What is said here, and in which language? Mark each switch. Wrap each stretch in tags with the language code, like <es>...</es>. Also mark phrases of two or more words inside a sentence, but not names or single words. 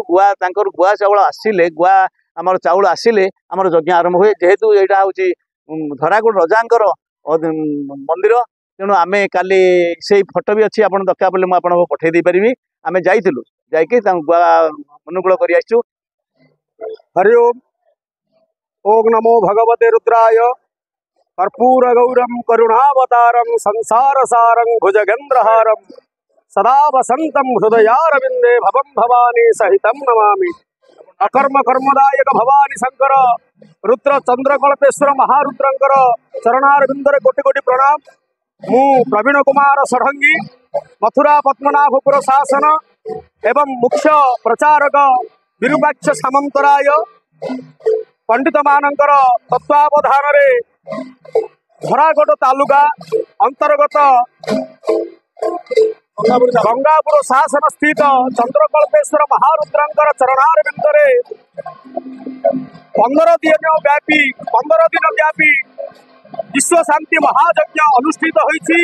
<or>ତାଙ୍କର ଗୁଆ ଚାଉଳ ଆସିଲେ, ଗୁଆ ଆମର ଚାଉଳ ଆସିଲେ ଆମର ଯଜ୍ଞ ଆରମ୍ଭ ହୁଏ। ଯେହେତୁ ଏଇଟା ହେଉଛି ଧରାଗୁଡ଼ ରଜାଙ୍କର ମନ୍ଦିର, ତେଣୁ ଆମେ କାଲି ସେଇ ଫଟୋ ବି ଅଛି, ଆପଣ ଦରକାର ପଡ଼ିଲେ ମୁଁ ଆପଣଙ୍କୁ ପଠେଇ ଦେଇପାରିବି। ଆମେ ଯାଇଥିଲୁ, ଯାଇକି ତାଙ୍କୁ ଗୁଆ ଅନୁକୂଳ କରି ଆସିଛୁ।</or> <sa>हरि ओम नमो भगवते रुद्राय कर्पूर गौरम करुणावतारम संसार सारं भुजगेन्द्रहारम सदा वसंतम हृदयारविंदे भवम भवानी सहितम नमामि।</sa> <or>ଅକର୍ମ କର୍ମଦାୟକ ଭବାନୀ ଶଙ୍କର ରୁଦ୍ର ଚନ୍ଦ୍ରକଳ୍ପେଶ୍ୱର ମହାରୁଦ୍ରଙ୍କର ଚରଣାରବିନ୍ଦରେ କୋଟି କୋଟି ପ୍ରଣାମ। ମୁଁ ପ୍ରବୀଣ କୁମାର ଷଡ଼ଙ୍ଗୀ ମଥୁରା ପଦ୍ମନାଭପୁର ଶାସନ ଏବଂ ମୁଖ୍ୟ ପ୍ରଚାରକ ବିରୂପାକ୍ଷ ସାମନ୍ତରାୟ ପଣ୍ଡିତ ମାନଙ୍କର ତତ୍ତ୍ୱାବଧାନ ଧରାଗଡ଼ ତାଲୁକା ଅନ୍ତର୍ଗତ ଗଙ୍ଗାପୁର ଶାସନ ସ୍ଥିତ ଚନ୍ଦ୍ରକଳ୍ପେଶ୍ୱର ମହାରୁଦ୍ରଙ୍କର ଚରଣାରବିନ୍ଦରେ 15 ଦିନ ବ୍ୟାପୀ ବିଶ୍ୱ ଶାନ୍ତି ମହାଯଜ୍ଞ ଅନୁଷ୍ଠିତ ହୋଇଛି।</or>